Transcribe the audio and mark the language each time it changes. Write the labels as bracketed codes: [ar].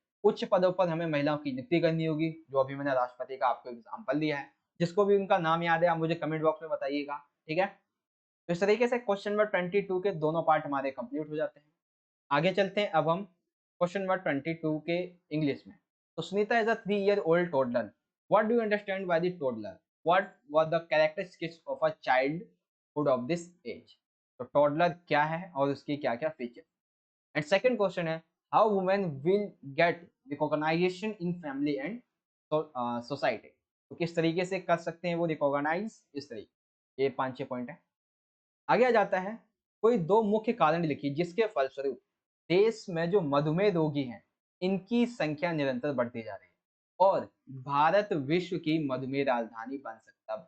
[hi] उच्च पदों पर हमें महिलाओं की नियुक्ति करनी होगी, जो अभी मैंने राष्ट्रपति का आपको एग्जाम्पल दिया है। जिसको भी उनका नाम याद है आप मुझे कमेंट बॉक्स में बताइएगा, ठीक है। तो इस तरीके से क्वेश्चन नंबर 22 के दोनों पार्ट हमारे कंप्लीट हो जाते हैं। आगे चलते हैं अब हम क्वेश्चन नंबर 22 के इंग्लिश में। [en] तो Sunita is a 3 year old toddler. What do you understand by the toddler? What were the characteristics of a childhood of this age? [hi] तो टॉडलर क्या है और उसकी क्या क्या फीचर। [en] And second question है, how women will get recognition in family and society. [hi] तो किस तरीके से कर सकते हैं वो रिकॉग्नाइज, इस तरीके, ये 5-6 पॉइंट है। आगे आ जाता है, कोई 2 मुख्य कारण लिखिए जिसके फलस्वरूप देश में जो मधुमेह रोगी हैं इनकी संख्या निरंतर बढ़ती जा रही है और भारत विश्व की मधुमेह राजधानी बन सकता है।